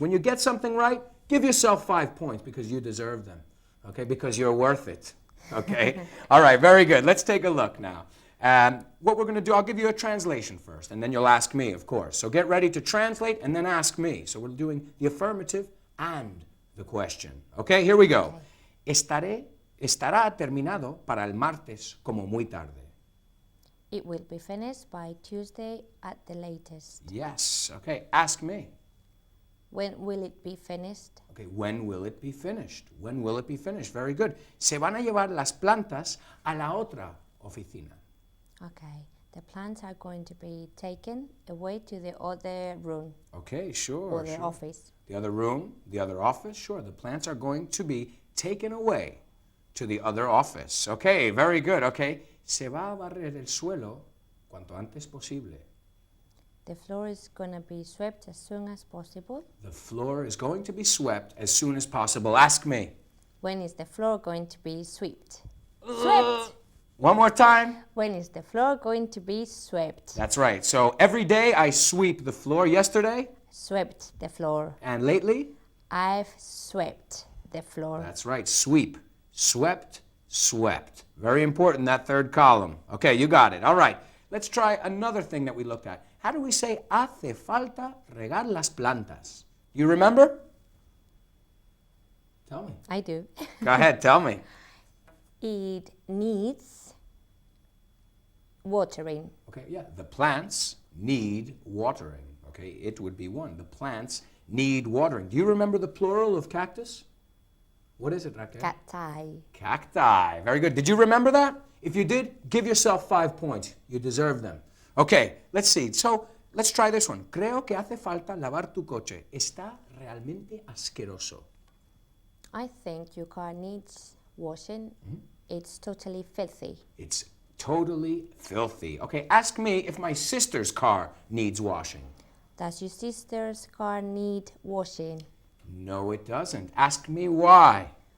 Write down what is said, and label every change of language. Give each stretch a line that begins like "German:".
English: When you get something right, give yourself 5 points because you deserve them, okay, because you're worth it, okay? All right, very good. Let's take a look now. What we're going to do, I'll give you a translation first, and then you'll ask me, of course. So get ready to translate and then ask me. So we're doing the affirmative and the question. Okay, here we go.
Spanish: Estará terminado para el martes como muy tarde.
English: It will be finished by Tuesday at the latest. Yes. Okay. Ask me. When will it be finished? Okay, when will it be finished? When will it be finished? Very good.
Spanish: Se van a llevar las plantas a la otra oficina.
English: Okay, the plants are going to be taken away to the other room. Okay, sure. Or the office. The other room, the other office, sure. The plants are going to be taken away to the other office. Okay, very good.
Spanish: Okay, se va a barrer el suelo cuanto antes posible.
English: The floor is going to be swept as soon as possible. The floor is going to be swept as soon as possible. Ask me. When is the floor going to be swept? Swept! One more time. When is the floor going to be swept? That's right. So every day I sweep the floor. Yesterday? Swept the floor. And lately? I've swept the floor. That's right. Sweep. Swept. Swept. Very important, that third column. Okay, you got it. All right. Let's try another thing that we looked at. How do we say
Spanish: hace falta regar las plantas?
English: You remember? Tell me. I do. Go ahead, tell me. It needs watering. Okay, yeah, the plants need watering. Okay, it would be one. The plants need watering. Do you remember the plural of cactus? What is it, Raquel? Cacti. Cacti. Very good. Did you remember that? If you did, give yourself 5 points. You deserve them. Okay, let's see. So, let's try this one.
Spanish: Creo que hace falta lavar tu coche. Está realmente asqueroso.
English: I think your car needs washing. It's totally filthy. It's totally filthy. Okay, ask me if my sister's car needs washing. Does your sister's car need washing? No, it doesn't. Ask me why.